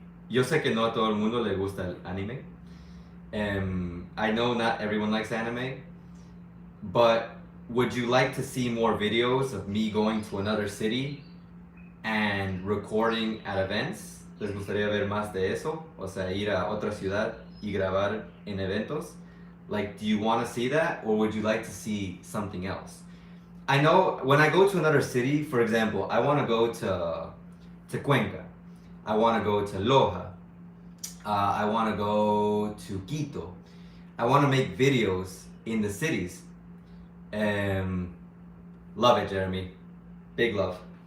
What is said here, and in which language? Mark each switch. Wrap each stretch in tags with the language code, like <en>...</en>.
<es>Yo sé que no a todo el mundo le gusta el anime.</es> <en>I know not everyone likes anime, but would you like to see more videos of me going to another city and recording at events?</en> <es>¿Les gustaría ver más de eso? O sea, ir a otra ciudad y grabar en eventos?</es> <en>Like, do you want to see that, or would you like to see something else? I know when I go to another city, for example, I want to go to Cuenca. I want to go to Loja. I want to go to Quito. I want to make videos in the cities. Love it, Jeremy. Big love.</en>